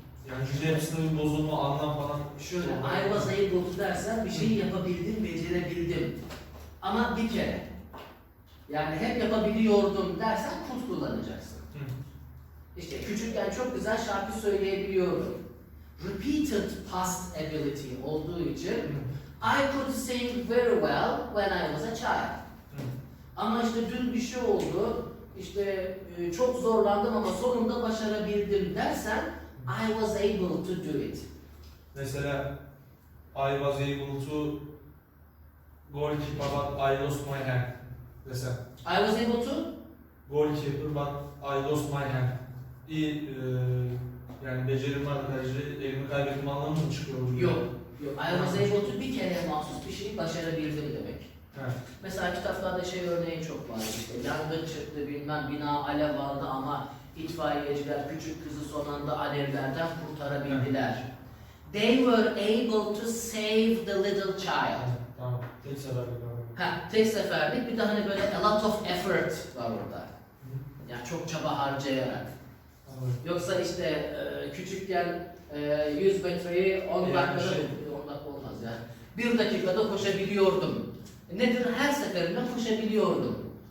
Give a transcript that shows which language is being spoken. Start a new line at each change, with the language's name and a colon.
Turkish: Yani cümle yapısında bir bozulma, anlam falan Şöyle,
English: I was able to
Turkish: dersen bir şeyi yapabildim, becerebildim. Ama bir kere. Yani hep yapabiliyordum dersen could kullanacaksın. Hı. İşte küçükken çok güzel şarkı söyleyebiliyordum.
English: Repeated past ability
Turkish: olduğu için
English: I could sing very well when I was a child. Hı.
Turkish: Ama işte dün bir şey oldu, işte çok zorlandım ama sonunda başarabildim dersen
English: I was able to do it.
Turkish: Mesela
English: I was able to goalkeeper but I lost my hand.
Turkish: Mesela
English: I was able to? goalkeeper but I lost my hand.
Turkish: İyi yani becerim var kaleci, elimi kaybettim anlamı mı çıkıyor burada? Yok. Yok.
English: I was able to
Turkish: bir kere mahsus bir şeyi başarabildim demek. He. Mesela kitaplarda şey örneği çok var işte yangın çıktı bilmem bina alev aldı ama itfaiyeciler küçük kızı son anda alevlerden kurtarabildiler.
English: They were able to save the little child.
Turkish: Tamam. Tek seferlik abi. Tek seferlik bir de hani böyle
English: a lot of effort
Turkish: var orada. Yani çok çaba harcayarak. Anladım. Yoksa işte küçükken 100 metreyi 10 Yani dakikada, şey- 10 dakika olmaz yani. 1 dakikada koşabiliyordum. Nedir? Her seferinde koşabiliyordum.